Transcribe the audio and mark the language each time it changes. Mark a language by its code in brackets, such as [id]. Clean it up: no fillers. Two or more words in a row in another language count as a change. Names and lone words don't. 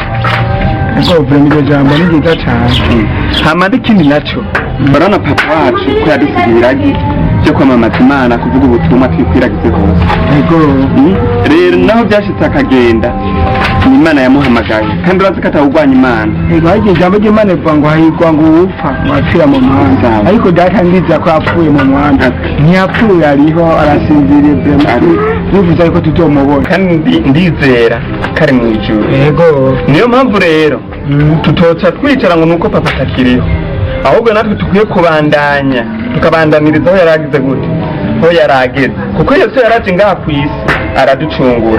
[rw] Iryo jambo ni ryiza cyane. [rn] Hama n'ikindi nacyo barana papa wacu ko yadusigiye iragi cyo kwamamaza Imana, kuvuga ubutumwa twikwiragize hose. Rero naho byashitse akagenda Imana yamuhamagaye kandi urazi ko atawugwanya Imana. Iryo jambo ry'Imana rivuga ngo hahirwa ngo upfa wapfira mu muhanda, ariko data ndiza ko apfuye mu muhanda. Ntiyapfuye, ariho arasinziriye bivuze ariko tutomubona kandi ndizera kari mu ijuru. Niyo mpamvu rero tutoca twicara ngo nuko papa atakiriho, ahubwo natwe tukwiye kubandanya tukabandaniriza aho yaragize gute, aho yarageze, kuko Yesu yaraje ngaha ku isi araducungura.